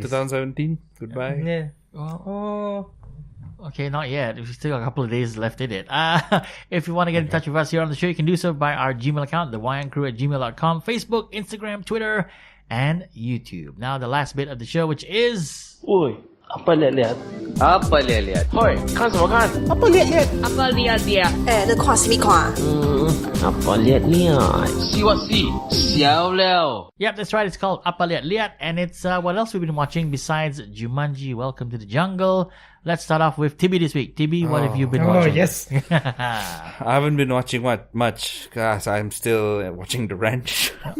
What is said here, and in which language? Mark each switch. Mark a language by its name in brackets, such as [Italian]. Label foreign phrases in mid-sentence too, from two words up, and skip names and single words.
[English] 2017. Goodbye. Yeah. Well, Oh. okay, not yet. We've still got a couple of days left in it. If you want to get in touch with us here on the show, you can do so by our Gmail account, the wayangcrew@gmail.com, Facebook, Instagram, Twitter, and YouTube. Now, the last bit of the show, which is... [Indonesian] Oi, apa liat-liat? Apa liat-liat? [Chinese] Hoi, 看什么看？ [Indonesian] Apa liat-liat? [Chinese] 那看什么看？ [Indonesian] Apa liat-liat? [English] See what see? [Chinese] 小了。 [English] Yep, that's right. It's called Apa Liat Liat, and it's what else we've been watching besides Jumanji Welcome to the Jungle. Let's start off with Tibi this week. Tibi, what have you been Oh, watching? yes. I haven't been watching much because I'm still watching The Ranch.